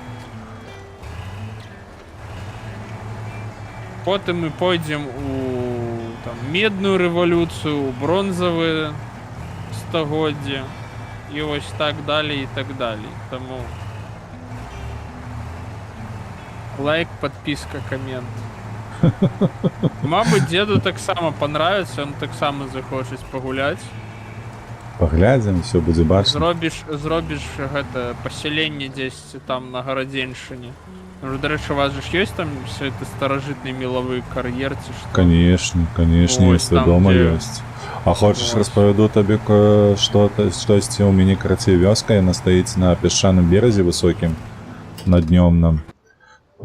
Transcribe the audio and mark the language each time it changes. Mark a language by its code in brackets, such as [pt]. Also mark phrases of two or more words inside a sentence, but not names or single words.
[be] Потым мы пойдзем у там, медную рэвалюцыю, у бронзавыя стагоддзя і вось так далей і так далей. Таму лайк, подписка, коммент. [ru] Мабуть, деду таксама понравится, он таксама захочет погулять. [be] Паглядзім, все будзе бачна. Зробіш гэта пасяленне дзесьці там на Гарадзеншчыне. Дарэчы, у вас же ж ёсць там [ru] все это [be] старажытны мелавы кар'ер ці што? [ru] Конечно, [be] Ось там, вядома дзе- ёсць. А хочаш Ось. распавяду табе штосьці ў мяне карацей вёска, яна стаіць на пясчаным беразе высокім, над днём нам.